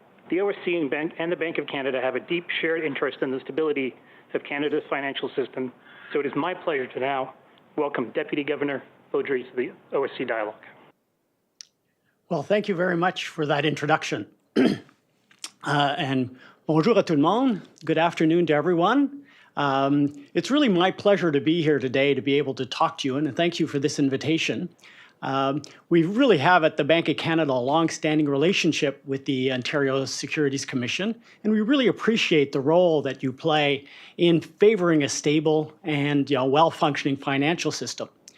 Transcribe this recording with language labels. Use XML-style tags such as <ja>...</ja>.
<en>The OSC and the Bank of Canada have a deep shared interest in the stability of Canada's financial system, so it is my pleasure to now welcome Deputy Governor Beaudry to the OSC Dialogue. Well, thank you very much for that introduction.</en> <fr>And bonjour à tout le monde.</fr> <en>Good afternoon to everyone. It's really my pleasure to be here today to be able to talk to you, and thank you for this invitation. We really have at the Bank of Canada a long-standing relationship with the Ontario Securities Commission, and we really appreciate the role that you play in favoring a stable and well-functioning financial system.</en>